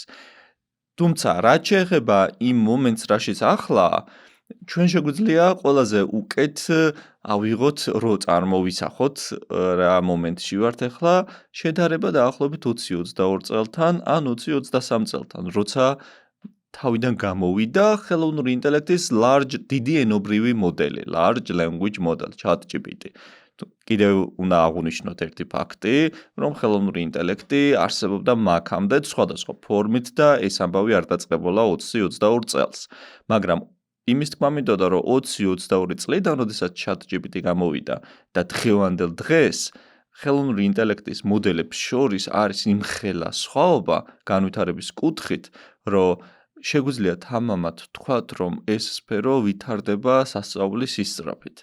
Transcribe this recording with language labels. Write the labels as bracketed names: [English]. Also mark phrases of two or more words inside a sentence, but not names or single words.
[Georgian] თუმცა, რაც შეეხება იმ მომენტს, რაშიც ახლა ჩვენ შეგვიძლია ყველაზე უკეთ ავიღოთ, რო წარმოვისახოთ რა მომენტში ვართ ახლა, შედარება დაახლოებით 20-22 წელთან ან 20-23 წელთან, როცა თავიდან გამოვიდა ხელოვნური ინტელექტის დიდი ენობრივი მოდელი, [English] large language model, ChatGPT. [Georgian] კიდევ უნდა აღვნიშნოთ ერთი ფაქტი, რომ ხელოვნური ინტელექტი არსებობდა მაქამდე სხვადასხვა ფორმით და ეს ამბავი არ დაწყებულა 20-22 წელს. მაგრამ იმის თქმა მინდოდა, რომ 20-22 წლიდან, როდესაც ChatGPT გამოვიდა და დღევანდელ დღეს ხელოვნური ინტელექტის მოდელებს შორის არის იმხელა სხვაობა განვითარების კუთხით, რომ შეგვიძლია თამამად ვთქვათ, რომ ეს სფერო ვითარდება სასწაულის სისწრაფით.